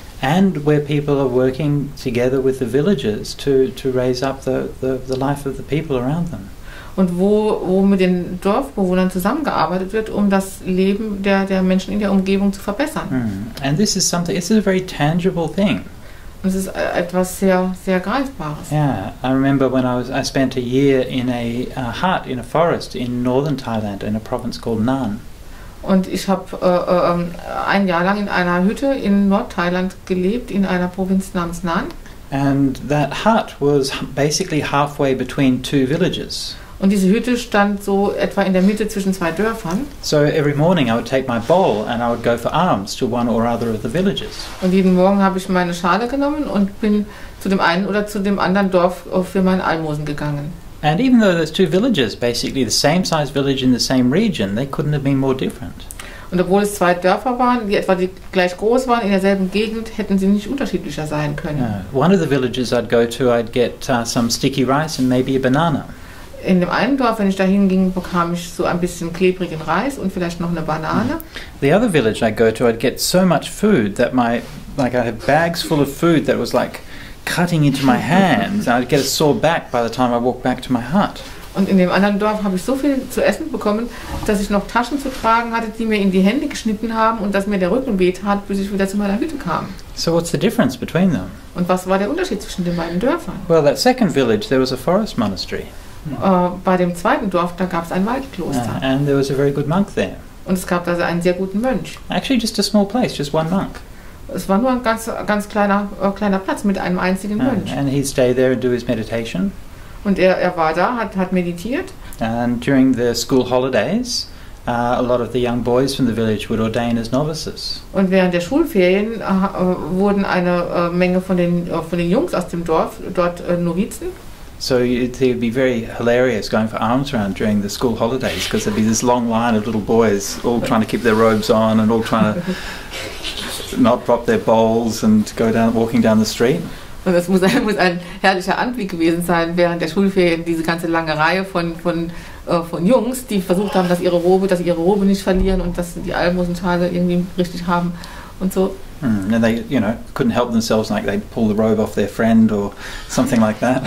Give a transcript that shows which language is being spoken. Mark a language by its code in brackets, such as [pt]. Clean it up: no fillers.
[en] And where people are working together with the villagers to raise up the life of the people around them. [de] Und wo mit den Dorfbewohnern zusammengearbeitet wird, um das Leben der Menschen in der Umgebung zu verbessern. [en] And this is a very tangible thing. [de] Und es ist etwas sehr, sehr Greifbares. [en] Yeah, I remember when I spent a year in a hut in a forest in northern Thailand in a province called Nan. [de] Und ich habe ein Jahr lang in einer Hütte in Nordthailand gelebt, in einer Provinz namens Nan. [en] And that hut was basically halfway between two villages. [de] Und diese Hütte stand so etwa in der Mitte zwischen zwei Dörfern. [en] So every morning I would take my bowl and I would go for alms to one or other of the villages. [de] Und jeden Morgen habe ich meine Schale genommen und bin zu dem einen oder zu dem anderen Dorf für mein Almosen gegangen. [en] And even though there's two villages, basically the same size village in the same region, they couldn't have been more different. [de] Und obwohl es zwei Dörfer waren, die etwa gleich groß waren, in derselben Gegend, hätten sie nicht unterschiedlicher sein können. [en] Yeah. One of the villages I'd go to, I'd get some sticky rice and maybe a banana. [de] In dem einen Dorf, wenn ich da hinging, bekam ich so ein bisschen klebrigen Reis und vielleicht noch eine Banane. [en] The other village I'd go to, I'd get so much food that I had bags full of food that was like cutting into my hands, and I'd get a sore back by the time I walked back to my hut. [de] Und in dem anderen Dorf habe ich so viel zu essen bekommen, dass ich noch Taschen zu tragen hatte, die mir in die Hände geschnitten haben und dass mir der Rücken wehtat, bis ich wieder zu meiner Hütte kam. [en] So what's the difference between them? [de] Und was war der Unterschied zwischen den beiden Dörfern? [en] Well, that second village, there was a forest monastery. [de] Bei dem zweiten Dorf, da gab es ein Waldkloster. [en] And there was a very good monk there. [de] Und es gab also einen sehr guten Mönch. [en] Actually just a small place, just one monk. [de] Es war nur ein ganz kleiner Platz mit einem einzigen Mönch. [en] And he'd stay there and do his meditation. [de] Und er war da, hat meditiert. [en] And during the school holidays, a lot of the young boys from the village would ordain as novices. [de] Und während der Schulferien wurden eine Menge von den Jungs aus dem Dorf dort Novizen. [en] So it would be very hilarious going for alms round during the school holidays, because there'd be this long line of little boys all trying to keep their robes on and all trying to not drop their bowls and walking down the street. [de] Und es muss ein herrlicher Anblick gewesen sein, während der Schulferien diese ganze lange Reihe von Jungs, die versucht haben, dass sie ihre Robe nicht verlieren und dass sie die Almosenschale irgendwie richtig haben und so. [en] And they, couldn't help themselves, like they'd pull the robe off their friend or something like that.